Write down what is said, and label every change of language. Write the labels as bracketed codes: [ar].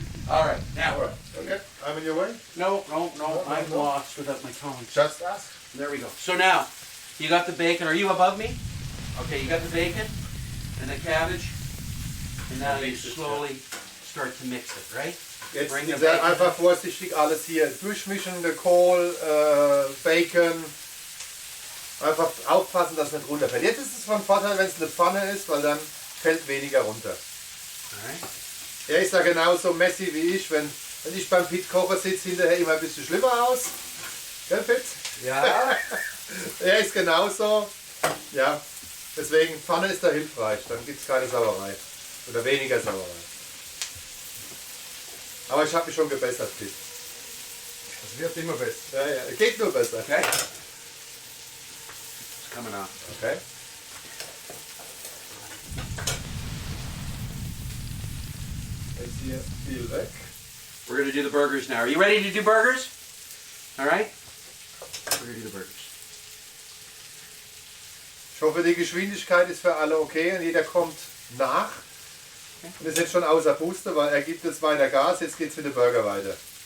[en] All right, now. All right. Okay. I'm in your way. No, I'm lost without my phone. Just ask. There we go. So now, you got the bacon. Are you above me? Okay, you got the bacon and the cabbage. And now you slowly start to mix it, right? [de] Jetzt [en] Bring the [de] sehr [en] bacon. [de] einfach vorsichtig alles hier durchmischen, der Kohl, Bacon. Einfach aufpassen, dass es nicht runterfällt. Jetzt ist es von Vorteil, wenn es eine Pfanne ist, weil dann fällt weniger runter. [en] Alright. [de] Er ist da genauso messy wie ich. Wenn ich beim Pit koche, sieht es hinterher immer ein bisschen schlimmer aus. Gell, Pit? Ja. Er ist genauso. Ja. Deswegen, Pfanne ist da hilfreich. Dann gibt es keine Sauerei. Oder weniger Sauerei. Aber ich habe mich schon gebessert, Pit. Es wird immer besser. Ja, ja. Geht nur besser. [en] Okay. Coming off. Okay. [de] Jetzt hier viel weg. [en] We're going to do the burgers now. Are you ready to do burgers? All right? We're going to do the burgers. [de] Ich hoffe, die Geschwindigkeit ist für alle okay und jeder kommt nach. Und ist jetzt schon außer Puste, weil er gibt jetzt weiter Gas, jetzt geht es mit dem Burger weiter.